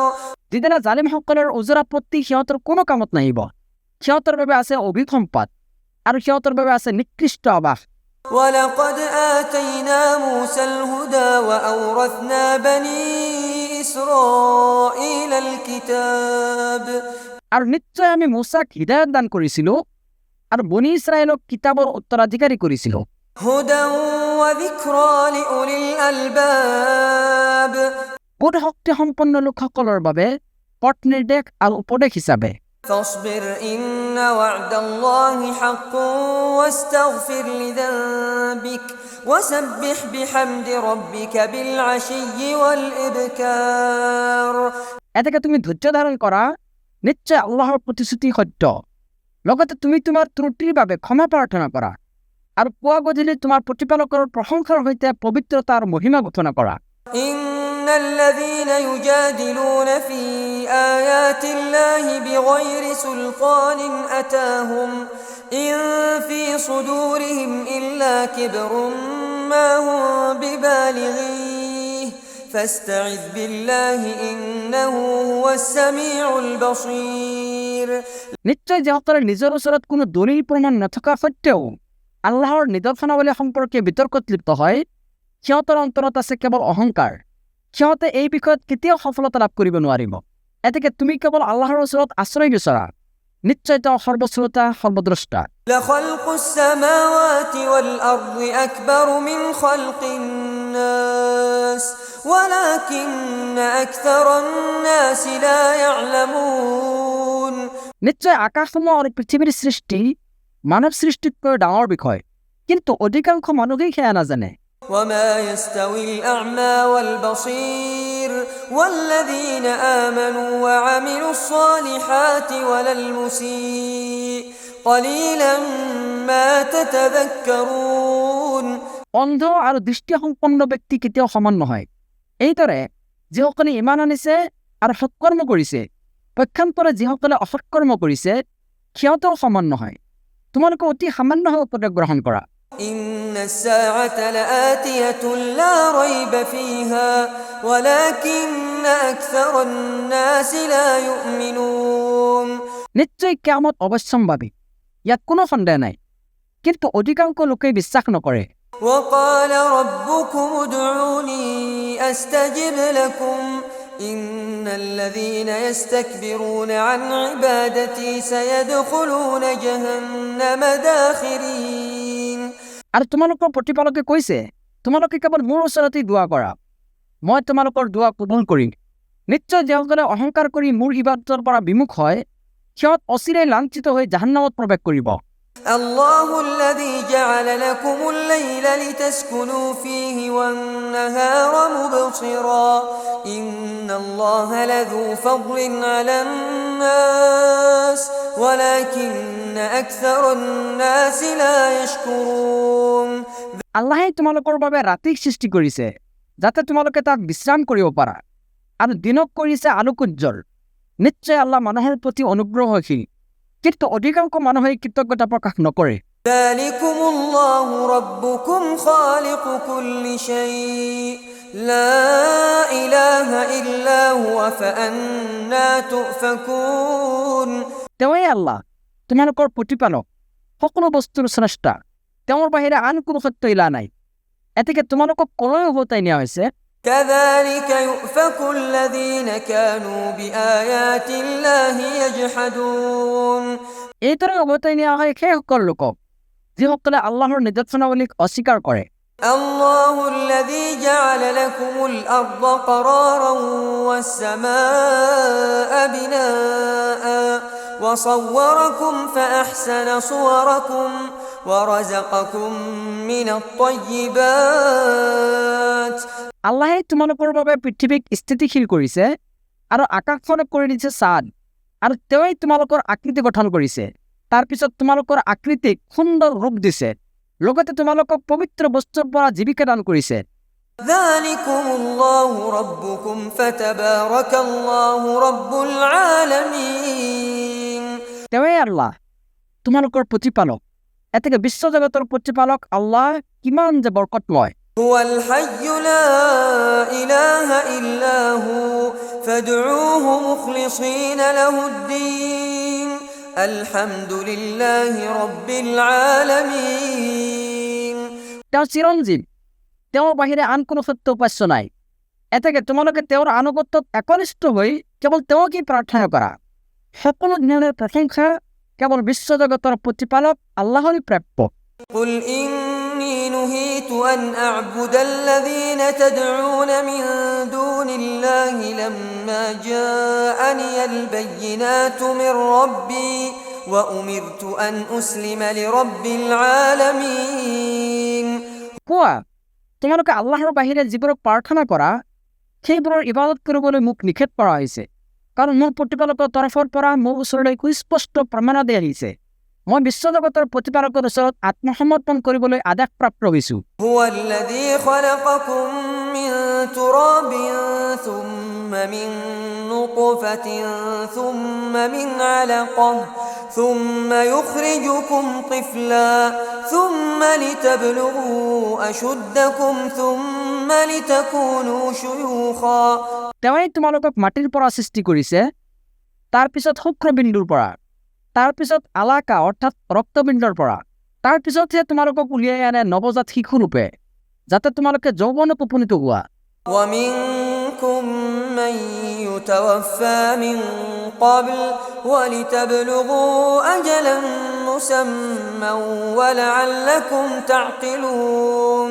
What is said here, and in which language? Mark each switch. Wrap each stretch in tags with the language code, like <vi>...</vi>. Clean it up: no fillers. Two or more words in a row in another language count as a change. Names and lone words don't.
<as>যিদিনা জালিমসকলৰ ওজৰ আপত্তি সিহঁতৰ কোনো কামত নাহিব, সিহঁতৰ বাবে আছে অভিসম্পাদ আৰু সিহঁতৰ বাবে আছে নিকৃষ্ট আবাস।</as> <ar>ولقد آتينا موسى الهدى وأورثنا بني إسرائيل الكتاب</ar> <as>আৰু নিশ্চয় আমি মুছাক হিদায়ত দান কৰিছিলো আৰু বনি ইছৰাইলক কিতাবৰ উত্তৰাধিকাৰী কৰিছিলো।</as> <ar>هدى وذكرى لأولي الألباب</ar> <as>বোধ শক্তি সম্পন্ন লোকসকলৰ বাবে পথ নিৰ্দেশ আৰু উপদেশ হিচাপে।</as> <ar>فاصبر إن وعد الله حق واستغفر لذنبك وسبح بحمد ربك بالعشي والإبكار</ar> <as>এতেকে তুমি ধৈৰ্য ধাৰণ কৰা, নিশ্চয় আল্লাহৰ প্ৰতিশ্ৰুতি সত্য, লগতে তুমি তোমাৰ ত্ৰুটিৰ বাবে ক্ষমা প্ৰাৰ্থনা কৰা, আৰু পুৱা গধূলি তোমাৰ প্ৰতিপালকৰ প্ৰশংসাৰ সৈতে পবিত্ৰতাৰ মহিমা ঘোষণা কৰা।</as> <ar>إن الذين يجادلون في آيات الله بغير سلطان أتاهم إن في صدورهم إلا كبر ما هم ببالغيه فاستعذ بالله إنه هو السميع البصير</ar> <as>নিশ্চয় যে সকলে নিজের ওচৰত কোনো দলিল প্ৰমাণ নথকা সত্ত্বেও আল্লাহৰ নিদৰ্শনাৱলী সম্পৰ্কে বিতৰ্কত লিপ্ত হয়, সিহঁতৰ অন্তৰত আছে কেৱল অহংকাৰ। সিহঁতে এই বিষয়ত কেতিয়াও সফলতা লাভ কৰিব নোৱাৰিব। এতেকে তুমি কেৱল আল্লাহৰ ওচৰত আশ্ৰয় বিচৰা, নিশ্চয় তেওঁ সৰ্বশ্ৰোতা সৰ্বদ্ৰষ্টা।</as> <ar>لخلق السماوات والأرض أكبر من خلق الناس ولكن أكثر الناس لا يعلمون</ar> <as>নিশ্চয় আকাশসমূহ আৰু পৃথিৱীৰ সৃষ্টি মানৱ সৃষ্টিতকৈ ডাঙৰ বিষয়, কিন্তু অধিকাংশ মানুহেই সেয়া নাজানে।</as> <ar>وما يستوي الأعمى والبصير والذين آمنوا وعملوا الصالحات ولا المسيء قليلا ما تتذكرون</ar> <as>অন্ধ আৰু দৃষ্টিসম্পন্ন ব্যক্তি কেতিয়াও সমান নহয়। এইদৰে যিসকলে ইমান আনিছে আৰু সৎকৰ্ম কৰিছে, পক্ষান্তৰে যিসকলে অসৎকৰ্ম কৰিছে, সিহঁতেও সমান নহয়। তোমালোকে অতি সামান্যভাৱে উপদেশ গ্ৰহণ কৰা।</as> <ar>إن الساعة لآتية لا ريب فيها ولكن أكثر الناس لا يؤمنون</ar> <as>নিশ্চয় কিয়ামত অৱশ্যম্ভাৱী, ইয়াত কোনো সন্দেহ নাই, কিন্তু অধিকাংশ লোকে বিশ্বাস নকৰে।</as> <ar>وقال ربكم ادعوني أستجب لكم إن الذين يستكبرون عن عبادتي سيدخلون جهنم داخرين</ar> <as>আৰু তোমালোকৰ প্ৰতিপালকে কৈছে, তোমালোকে কেৱল মোৰ ওচৰতেই দোৱা কৰা, মই তোমালোকৰ দোৱা কবুল কৰিম। নিশ্চয় যিসকলে অহংকাৰ কৰি মোৰ ইবাদতৰ পৰা বিমুখ হয়, সিহঁত অচিৰেই লাঞ্ছিত হৈ জাহান্নামত প্ৰৱেশ কৰিব।</as> <ar>الله الذي جعل لكم الليل لتسكنوا فيه والنهار مبصرا إن الله لذو فضل على الناس ولكن أكثر الناس لا يشكرون</ar> <as>আল্লাহে তোমালোকৰ বাবে ৰাতি সৃষ্টি কৰিছে যাতে তোমালোকে তাক বিশ্ৰাম কৰিব পাৰা, আৰু দিনক কৰিছে আলোক উজ্জ্বল। নিশ্চয় আল্লাহ মানুহৰ প্ৰতি অনুগ্ৰহশীল, কিন্তু অধিকাংশ মানুহে কৃতজ্ঞতা প্ৰকাশ নকৰে।</as> <ar>ذلكم الله ربكم خالق كل شيء لا إله إلا هو فأنا تؤفكون</ar> <as>তেওঁৱেই আল্লাহ, তোমালোকৰ প্ৰতিপালক, সকলো বস্তুৰ স্ৰষ্টা, তেওঁৰ বাহিৰে আন কোনো সত্য ইলা নাই। এতেকে তোমালোকক কলৈ উভতাই নিয়া হৈছে?</as> <ar>كذلك يؤفك الذين كانوا بآيات الله يجحدون</ar> <as>এইদৰে উভতাই নিয়া হয় সেইসকল লোকক যিসকলে আল্লাহৰ নিদৰ্শনাৱলীক অস্বীকাৰ কৰে।</as> <ar>الله الذي جعل لكم الأرض قرارا والسماء بناء وصوركم فأحسن صوركم ورزقكم من الطيبات</ar> <as>আল্লাহে তোমালোকৰ বাবে পৃথিৱীক স্থিতিশীল কৰিছে আৰু আকাশখনক কৰি দিছে ছাদ, আৰু তেওঁই তোমালোকৰ আকৃতি গঠন কৰিছে, তাৰ পিছত তোমালোকৰ আকৃতিক সুন্দৰ ৰূপ দিছে, লগতে তোমালোকক পবিত্ৰ বস্তুৰ পৰা জীৱিকা দান কৰিছে।</as> <ar>ذلكم الله ربكم فتبارك الله رب العالمين</ar> <as>তেওঁই আল্লাহ, তোমালোকৰ প্ৰতিপালক, এতেকে বিশ্বজগতৰ প্ৰতিপালক আল্লাহ কিমান যে বৰকতময়।</as> <ar>هو الحي لا إله إلا هو فادعوه مخلصين له الدين الحمد لله رب العالمين</ar> <as>তেওঁ চিৰঞ্জীৱ, তেওঁৰ বাহিৰে আন কোনো সত্য উপাস্য নাই। এতেকে তোমালোকে তেওঁৰ আনুগত্যত একনিষ্ঠ হৈ কেৱল তেওঁকেই প্ৰাৰ্থনা কৰা। সকলো জ্ঞানৰ প্ৰশংসা কেৱল বিশ্বজগতৰ প্ৰতিপালক আল্লাহৰেই প্ৰাপ্য।</as> <ar>قل إني نهيت أن أعبد الذين تدعون من دون الله لما جاءني البينات من ربي وأمرت أن أسلم لرب العالمين</ar> <as>কোৱা, তোমালোকে আল্লাহৰ বাহিৰে যিবোৰক প্ৰাৰ্থনা কৰা, সেইবোৰৰ ইবাদত কৰিবলৈ মোক নিষেধ কৰা হৈছে, কাৰণ মোৰ প্ৰতিপালকৰ তৰফৰ পৰা মোৰ ওচৰলৈ সুস্পষ্ট প্ৰমাণাদি আহিছে। মই বিশ্বজগতৰ প্ৰতিপালকৰ ওচৰত আত্মসমৰ্পণ কৰিবলৈ আদেশপ্ৰাপ্ত হৈছোঁ।</as> <ar>هو الذي خلقكم من تراب ثم من نطفة ثم من علقة ثم يخرجكم طفلا ثم لتبلغوا أشدكم ثم ثم لتكونوا شيوخا</ar> <as>তেওঁই তোমালোকক মাটিৰ পৰা সৃষ্টি কৰিছে, তাৰপিছত শুক্ৰবিন্দুৰ পৰা, তাৰপিছত আলাকা অৰ্থাৎ ৰক্তবিন্দুৰ পৰা, তাৰপিছতহে তোমালোকক উলিয়াই আনে নৱজাত শিশুৰূপে, যাতে তোমালোকে যৌৱনত উপনীত হোৱা।</as> <ar>ومنكم من يتوفى من قبل ولتبلغوا أجلا مسمى ولعلكم تعقلون</ar>